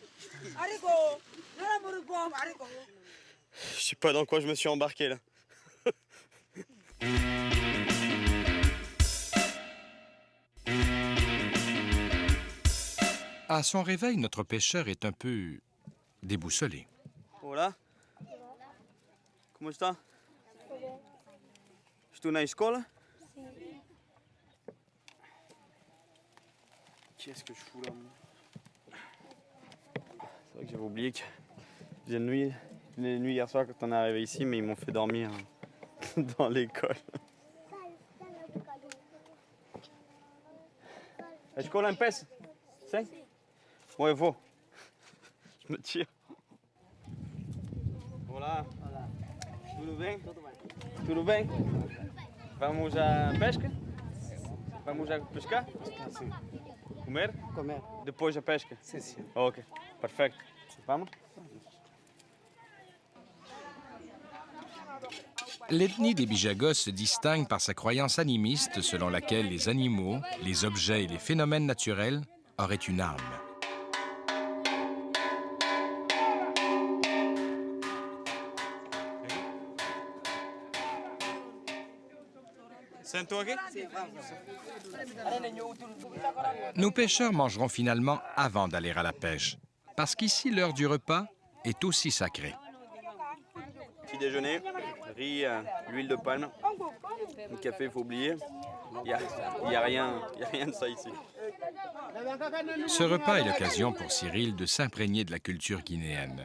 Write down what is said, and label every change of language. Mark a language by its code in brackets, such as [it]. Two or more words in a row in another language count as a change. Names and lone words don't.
[fr] Je sais pas dans quoi je me suis embarqué là. À son réveil, notre pêcheur est un peu déboussolé. [es] Hola. Como está? [pt] Estou na escola? [fr] Qu'est-ce que je fous là, moi? C'est vrai que j'avais oublié que j'ai une nuit hier soir quand on est arrivé ici, mais ils m'ont fait dormir dans l'école. [pt] A escola empieza? Sim? [fr] Bon, [pt] eu vou. [fr] Je me tire. [pt] Olá. Olá. Tudo bem? Tudo bem? Vamos à pesca? [es] Vamos a pescar? [pt] Sim. Comer? Comer. Depois a pesca? Sim, sim. Ok, perfeito. Vamos? [fr] L'ethnie des Bijagos se distingue par sa croyance animiste selon laquelle les animaux, les objets et les phénomènes naturels auraient une âme. [pt] Sento aqui? [fr] Nos pêcheurs mangeront finalement avant d'aller à la pêche, parce qu'ici l'heure du repas est aussi sacrée. Petit déjeuner, riz, l'huile de palme, le café, il faut oublier. Il y a rien de ça ici. Ce repas est l'occasion pour Cyril de s'imprégner de la culture guinéenne.